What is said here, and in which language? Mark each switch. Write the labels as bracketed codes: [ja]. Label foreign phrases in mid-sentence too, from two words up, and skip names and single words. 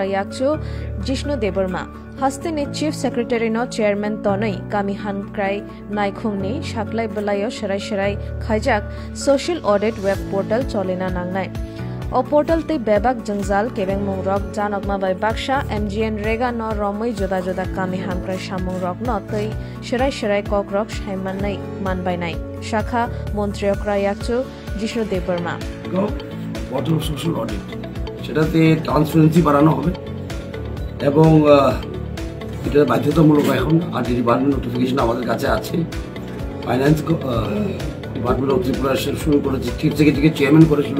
[trp] Yakchu Jishnu Debarma haste ni [en] chief secretary [trp] no chairman tonoi kami hankrai naikhong ni shaklai belayo sharai khaijak [en] social audit web portal [trp] cholina nangnai o portal te bebak jangjal kebeng mongrok janokma bai baksha MGN Rega no romoi joda kami hankrai samung rok no tei sharai kokrok shaimanai manbainai [bn] শাখা মন্ত্রী [trp] অক্রা ইয়াকচু জিষ্ণু দেববর্মা [bn] বটল [en] social audit [bn] সেটাতে ট্রান্সপারেন্সি বাড়ানো হবে এবং এটা বাধ্যতামূলক এখন আর [en] department notification [bn] আমাদের কাছে আছে [en] finance department of Tripura [bn] শুরু করেছে [en] chief secretary-কে chairman [bn] করে শুরু